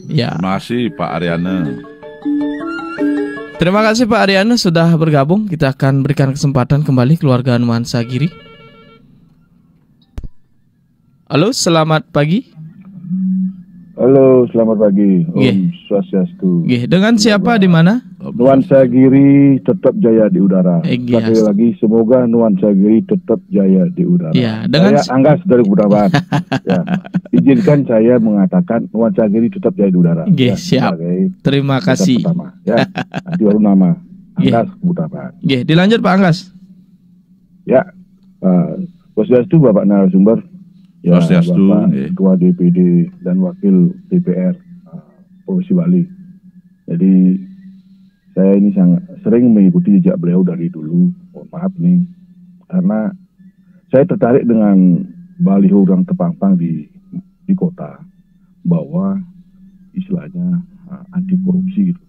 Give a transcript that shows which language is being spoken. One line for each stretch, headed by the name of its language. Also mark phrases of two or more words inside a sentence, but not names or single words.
Indonesian: Ya. Terima kasih Pak Ariana. Terima kasih Pak Ariana sudah bergabung. Kita akan berikan kesempatan kembali keluarga Nuansa Giri. Halo, selamat pagi. Halo, selamat pagi. Nggih.
Balinese: Om Swastiastu.
Indonesian: Nggih, dengan siapa di mana? Nuansa Giri tetap jaya di udara. Nggih, Sekali lagi semoga Nuansa Giri tetap jaya di udara. Ya, dengan Saya Anggas dari Budawan. Ya. Izinkan saya mengatakan Nuansa Giri tetap jaya di udara. Nggih, Ya, siap. sebagai Terima pesan kasih. pertama. Ya. Nanti baru nama. Nggih. Anggas Budawan. Nggih, dilanjut Pak Anggas. Ya. Swastiastu Bapak narasumber. Ya, Swastiastu, Bapak nggih. Ketua DPD dan Wakil DPR Provinsi Bali. Jadi saya ini sangat sering mengikuti jejak beliau dari dulu. Mohon maaf nih, karena saya tertarik dengan baliho yang terpampang di kota bahwa istilahnya anti korupsi gitu.